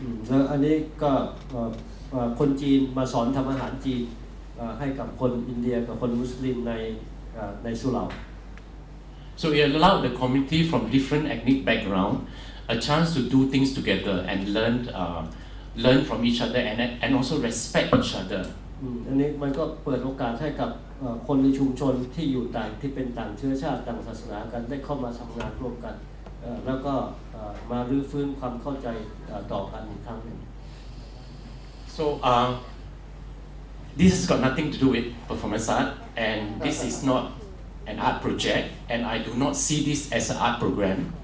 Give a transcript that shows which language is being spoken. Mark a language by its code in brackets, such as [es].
[th] แล้วอันนี้ก็คนจีนมาสอนทำอาหารจีนให้กับคนอินเดียกับคนมุสลิมในสุเหร่า [en] So it allowed the community from different ethnic background a chance to do things together and learn from each other and also respect each other. [th] อันนี้มันก็เปิดโอกาสให้กับคนในชุมชนที่อยู่ที่เป็นต่างเชื้อชาติต่างศาสนากันได้เข้ามาทำงานร่วมกันแล้วก็มารื้อฟื้นความเข้าใจต่อกันอีกครั้งหนึ่ง [en] So this has got nothing to do with performance art, and this is not an art project, and I do not see this as an art program.